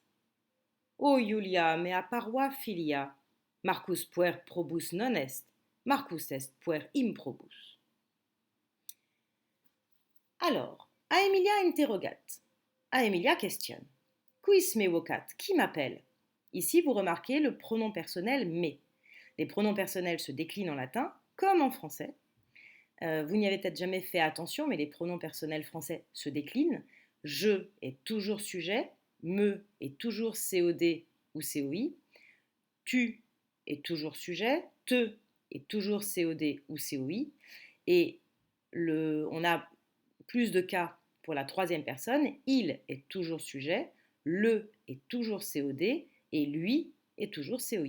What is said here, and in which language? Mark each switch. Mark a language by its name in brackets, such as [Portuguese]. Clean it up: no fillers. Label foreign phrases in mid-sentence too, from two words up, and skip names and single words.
[Latin] O Iulia mea parva filia, Marcus puer probus non est, Marcus est puer improbus. Alors, a Emilia interrogat. [French] A Emilia questionne. [Latin] Quis me vocat? [French] Qui m'appelle? Ici, vous remarquez le pronom personnel me. Les pronoms personnels se déclinent en latin comme en français. Vous n'y avez peut-être jamais fait attention, mais les pronoms personnels français se déclinent. Je est toujours sujet, me est toujours COD ou COI, tu est toujours sujet, te est toujours COD ou COI, et on a plus de cas pour la troisième personne, il est toujours sujet, le est toujours COD, et lui est toujours COI.